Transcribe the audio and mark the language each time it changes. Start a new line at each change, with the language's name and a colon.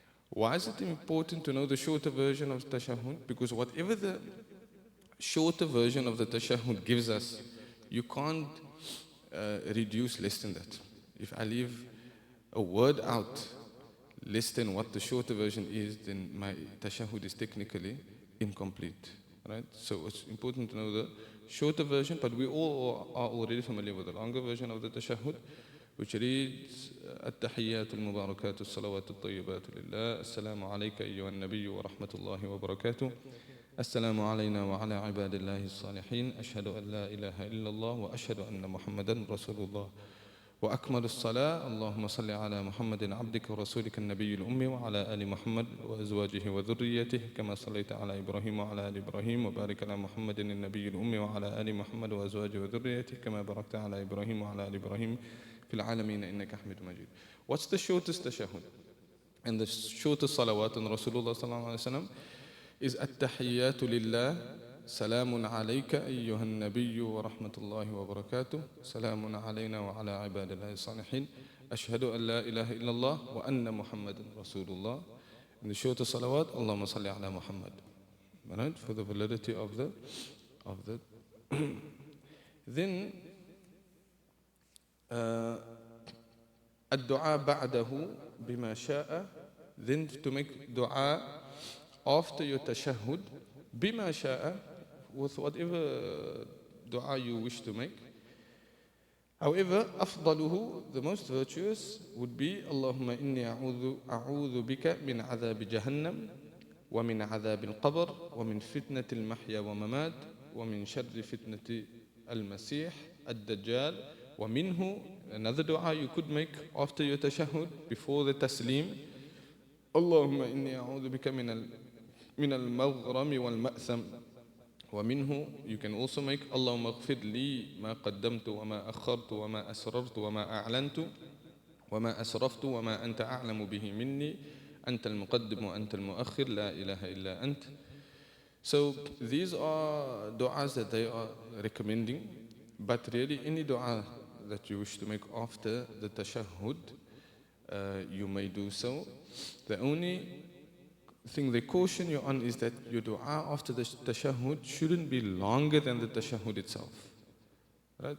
English: Why is it important to know the shorter version of tashahhud? Because whatever the shorter version of the tashahhud gives us, you can't reduce less than that. If I leave a word out less than what the shorter version is, then my tashahhud is technically incomplete. Right? So it's important to know the shorter version, but we all are already familiar with the longer version of the tashahhud, which reads
Arabic: التحيات المباركات الصلوات الطيبات لله السلام عليك أيها النبي ورحمة الله وبركاته السلام علينا وعلى عباد الله الصالحين أشهد أن لا إله إلا الله وأشهد أن محمدا رسول الله وأكمل الصلاة اللهم صل على محمد عبدك ورسولك النبي الأمي وعلى آل محمد وأزواجه وذريته كما صليت على إبراهيم وعلى آل إبراهيم وبارك على محمد النبي الأمي وعلى آل محمد وأزواجه وذريته كما باركت على إبراهيم وعلى آل إبراهيم في العالمين إنك حميد مجيد.
English: What's the shortest tashahhud? And the shortest salawat on Rasulullah sallallahu alaihi wasallam is
Arabic: التحيات لله سلام عليك أيها النبي ورحمة الله وبركاته سلام علينا وعلى عباد الله الصالحين أشهد أن لا إله إلا الله وأن محمد رسول الله.
English: In the shortest salawat,
Arabic: اللهم صل على محمد.
English: Right? For the validity of the then
Arabic: الدعاء بعده بما شاء,
English: then to make dua after your tashahhud
Arabic: بما شاء,
English: with whatever dua you wish to make. However,
Arabic: أفضله,
English: the most virtuous, would be
Arabic: اللهم إني أعوذ بك من عذاب جهنم ومن عذاب القبر ومن فتنة المحيا وممات ومن شر فتنة المسيح الدجال ومنه.
English: Another dua you could make after your tashahhud before the taslim,
Arabic: اللهم إني أعوذ بك من المغرم والمأثم ومنه.
English: You can also make
Arabic: اللهم اغفر لي ما قدمت وما أخرت وما أسررت وما أعلنت وما أسرفت وما أنت أعلم به مني أنت المقدم وأنت المؤخر لا إله إلا أنت.
English: So these are du'as that they are recommending, but really any du'a that you wish to make after the tashahhud, you may do so. The only thing they caution you on is that your dua after the tashahhud shouldn't be longer than the tashahhud itself. Right?